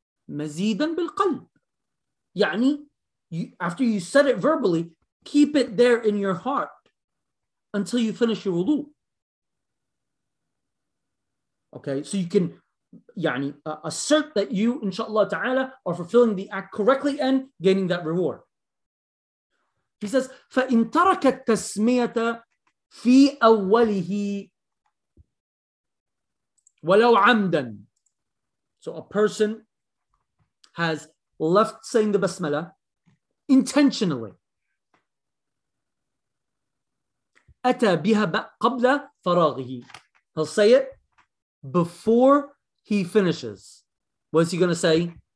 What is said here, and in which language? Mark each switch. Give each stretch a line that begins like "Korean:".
Arabic: Mazidan bilqalb. Ya'ni,
English: after you said it verbally, keep it there in your heart until you finish your wudu. Okay, so you can assert that you, inshallah ta'ala, are fulfilling the act correctly and gaining that reward. He says,
Arabic: فَإِن تَرَكَ التَّسْمِيَةَ فِي أَوَّلِهِ وَلَوْ عَمْدًا.
English: So a person has left saying the basmala intentionally.
Arabic: أَتَى بِهَا قَبْلَ فَرَاغِهِ.
English: He'll say it before he finishes. What is he going to say?